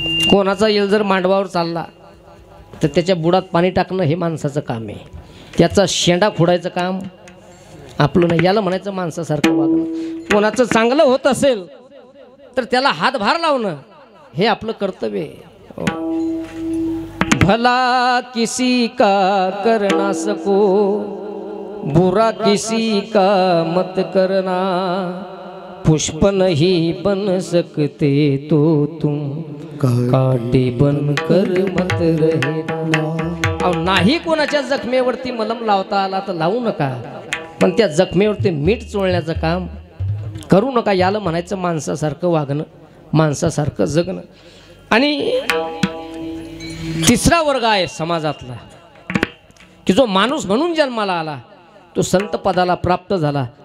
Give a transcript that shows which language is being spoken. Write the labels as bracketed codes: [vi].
[mr] कोणाचा येल जर मांडवावर चालला तर त्याच्या बुडात पाणी टाकणं हे माणसाचं काम आहे. त्याचा शेंडा खोडायचं काम आपलं नाही. याला म्हणायचं माणसासारखं वागणं. कोणाचं चांगलं होत असेल तर त्याला हातभार लावणं हे आपलं कर्तव्य आहे. [hi] भला किसी का करना सको, बुरा किसी का मत करना, पुष्प नहीं बन सकते तो तुम काटे बन कर मत रहना. [mr] अहो नाही कोणाच्या जखमेवरती मलम लावता आला तर लावू नका, पण त्या जखमेवरती मीठ चोळण्याचं काम करू नका. याला म्हणायचं माणसासारखं वागणं, माणसासारखं जगणं. आणि तिसरा वर्ग आहे समाजातला की जो माणूस म्हणून जन्माला आला, तो संत पदाला प्राप्त झाला.